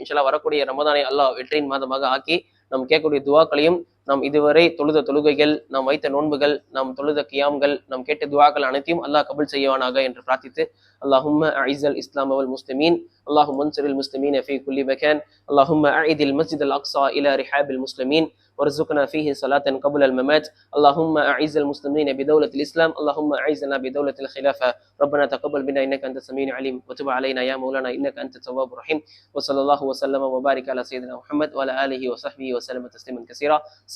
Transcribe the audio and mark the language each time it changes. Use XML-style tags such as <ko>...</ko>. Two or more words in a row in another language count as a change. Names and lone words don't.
<ar>إن شاء الله</ar> <ta>வரக்கூடிய ரமதானை அல்லாஹ் வெற்றியின் மாதமாக ஆக்கி நாம் கேட்கக்கூடிய துவாக்களையும், நாம் இதுவரை தொழுத தொழுகைகள், நாம் வைத்த நோன்புகள், நாம் தொழுத கியாம்கள், நாம் கேட்ட துவாக்கள் அனைத்தையும் அல்லாஹ் கபூல் செய்வானாக என்று பிரார்த்தித்து,</ta> <ar>اللهم أعز الإسلام والمسلمين اللهم انصر المسلمين في كل مكان اللهم أعد المسجد الأقصى إلى رحاب المسلمين وارزقنا فيه صلاة قبل الممات. اللهم أعز المسلمين بدولة الإسلام، اللهم أعزنا بدولة الخلافة. ربنا تقبل منا إنك أنت السميع العليم، وتب علينا يا مولانا إنك أنت التواب الرحيم. وصلى الله وسلم وبارك على سيدنا محمد وعلى آله وصحبه وسلم تسليما كثيرا.</ar>